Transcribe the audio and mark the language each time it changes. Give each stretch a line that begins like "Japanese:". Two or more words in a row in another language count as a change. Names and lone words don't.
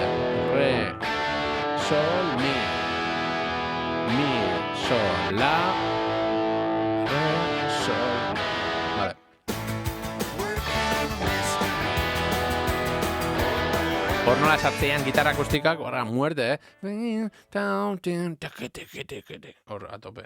Spanish: Re, sol, mi. Mi, sol, la, re, sol. Vale.
Basque: Hor nola sartzean gitarra akustikak, horra, muerte, Hor,
Spanish: a tope.